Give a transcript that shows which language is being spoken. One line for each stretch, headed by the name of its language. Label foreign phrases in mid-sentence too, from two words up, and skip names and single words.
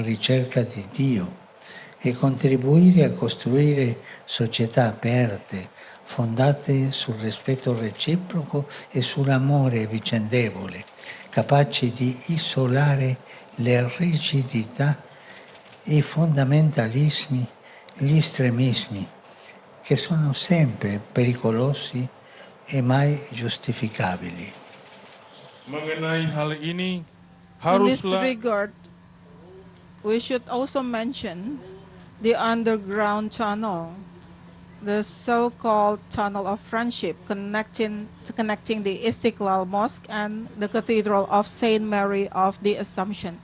Italian: ricerca di Dio e contribuire a costruire società aperte, fondate sul rispetto reciproco e sull'amore vicendevole, capaci di isolare le rigidità, i fondamentalismi, gli estremismi, che sono sempre pericolosi e mai giustificabili.
Indonesian: Mengenai hal ini,
English: In this
Indonesian: haruslah
English: regard, we should also mention the underground tunnel, the so-called Tunnel of Friendship connecting the Istiklal Mosque and the Cathedral of Saint Mary of the Assumption.